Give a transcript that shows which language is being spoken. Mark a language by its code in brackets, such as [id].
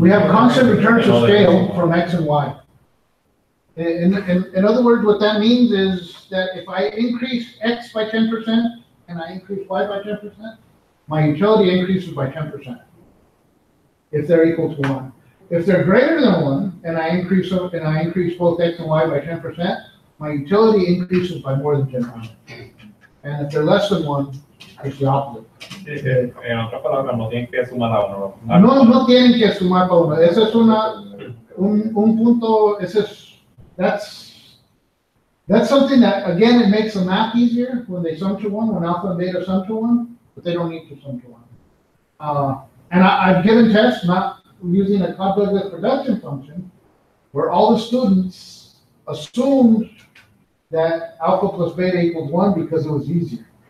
[en] we have constant returns to scale from X and Y. In other words, what that means is that if I increase X by 10% and I increase Y by 10%, my utility increases by 10%. If they're equal to 1. If they're greater than 1, and I increase both X and Y by 10%, my utility increases by more than 10%. And if they're less than 1, it's the opposite. [es] En otras palabras, no tienen que sumar a uno. No tienen que sumar para uno. Ese es un punto, [en] that's something that, again, it makes the math easier when they sum to 1, when alpha and beta sum to 1, but they don't need to sum to 1. And I've given tests not using a Cobb-Douglas production function where all the students assumed that alpha plus beta equals 1 because it was easier.